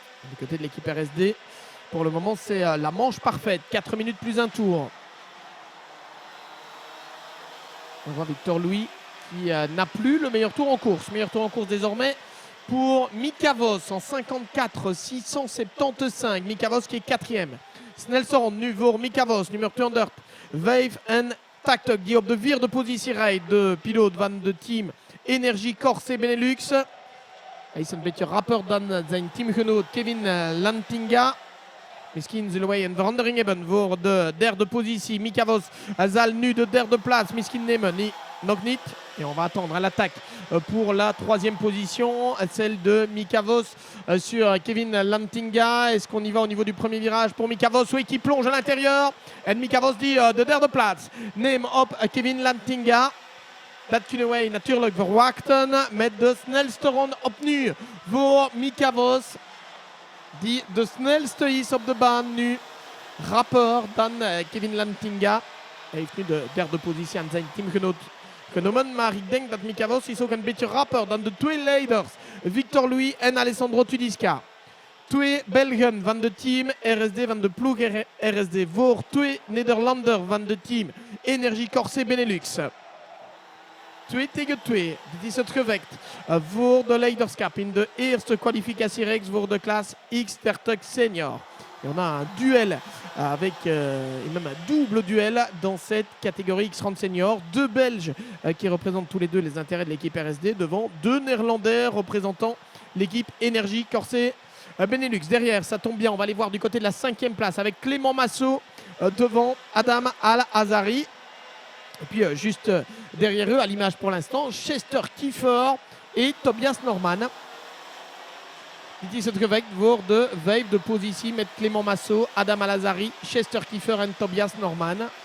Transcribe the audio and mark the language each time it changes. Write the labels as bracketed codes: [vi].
[fr] Du côté de l'équipe RSD, pour le moment c'est la manche parfaite, 4 minutes plus un tour. On voit Victor Louis qui n'a plus le meilleur tour en course. Meilleur tour en course désormais pour Mika Voss en 54-675. Mika Voss qui est quatrième. [nl] Snelson nu voor Mika Voss, nummer 205 die op de vierde positie rijdt. De piloot van de team Energie Corse Benelux. Hij is een beetje rapper dan zijn teamgenoot Kevin Lantinga. Misschien zullen wij een verandering hebben voor de derde positie. Mika Voss zal nu de derde plaats misschien nemen. Nog niet. [fr] Et on va attendre à l'attaque pour la troisième position, celle de Mika Voss sur Kevin Lantinga. Est-ce qu'on y va au niveau du premier virage pour Mika Voss? Oui, qui plonge à l'intérieur. [nl] Et Mika Voss dit de derde plaats. Neem op Kevin Lantinga. Dat kunnen wij natuurlijk verwachten met de snelste ronde opnieuw voor Mika Voss. Die de snelste is op de baan nu. Rapper dan Kevin Lantinga. Hij heeft nu de derde positie aan zijn teamgenoot genomen. Maar ik denk dat Mika Voss is ook een beetje rapper dan de twee leiders. Victor Louis en Alessandro Tudiska. Twee Belgen van de team RSD, van de ploeg RSD. Voor twee Nederlanders van de team Energie Corse Benelux. 2 tegen 2. Dit is het gevecht voor de leiderschap in de eerste kwalificatiereeks voor de klas X30 Senior. [fr] Et on a un duel avec, et même un double duel dans cette catégorie X30 Senior. Deux Belges qui représentent tous les deux les intérêts de l'équipe RSD devant deux Néerlandais représentant l'équipe Energie Corse Benelux. Derrière, ça tombe bien, on va aller voir du côté de la 5e place avec Clément Massot devant Adam Al-Azari. Et puis juste derrière eux, à l'image pour l'instant, Chester Kiefer et Tobias Norman. [nl] Dit is het gevecht voor de vijfde positie met Clément Massot, Adam Al-Azari, Chester Kiefer en Tobias Norman.